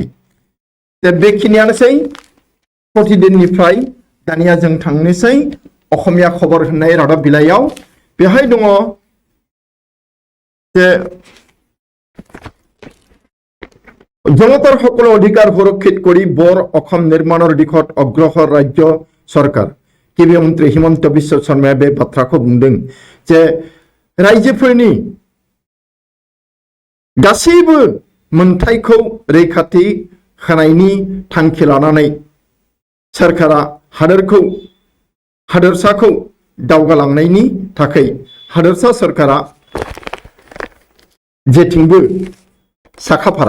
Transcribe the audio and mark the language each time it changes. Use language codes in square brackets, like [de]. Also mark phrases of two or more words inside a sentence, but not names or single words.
[brx] दा बेखिनियानोसै प्रतिदिननिफ्राय दानिया जों थांनोसै अखमिया खबर होननाय रादाब बिलाइयाव। बेहाय दङ जे [as] জনতাৰ সকলো অধিকাৰ সুৰক্ষিত কৰি বৰ অসম নিৰ্মাণৰ দিশত অগ্ৰসৰ ৰাজ্য চৰকাৰ। কেবিনেট মন্ত্ৰী হিমন্ত বিশ্ব শৰ্মাই [brx] बे बाथ्राखौ बुंदों जे रायजोफोरनि गासैबो मोनथायखौ रैखाथि होनायनि थांखि लानानै सरकारा हादोरसाखौ दावगालांनायनि थाखाय हादोरसा सरकारा जेथिंबो साखाफारा।